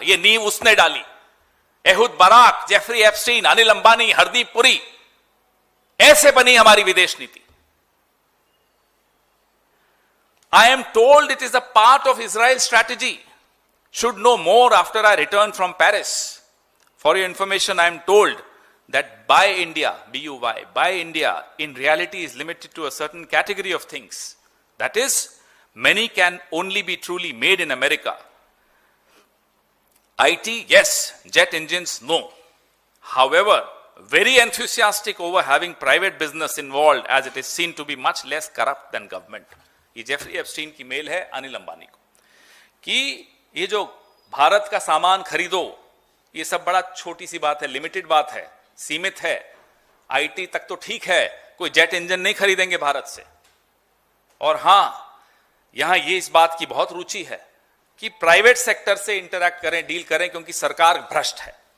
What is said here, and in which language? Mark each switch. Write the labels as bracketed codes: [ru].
[hi] ये नींव उसने डाली। एहुद Barak, Jeffrey Epstein, Anil Ambani, Hardeep Puri, ऐसे बनी हमारी विदेश नीति। [en] I am told it is a part of Israel strategy. Should no more after I return from Paris. For your information, I am told that Buy India, BUY, Buy India, in reality is limited to a certain category of things. That is, many can only be truly made in America. IT, yes. Jet engines, no. However, very enthusiastic over having private business involved, as it is seen to be much less corrupt than government. [hi] ये Jeffrey Epstein की mail है अनिल अंबानी को कि ये जो भारत का सामान खरीदो, ये सब बड़ा छोटी सी बात है, लिमिटेड बात है, सीमित है। आईटी तक तो ठीक है, कोई जेट इंजन नहीं खरीदेंगे भारत से। और हां, यहां ये इस बात की बहुत रुचि है कि प्राइवेट सेक्टर से इंटरैक्ट करें, डील करें, क्योंकि सरकार भ्रष्ट है।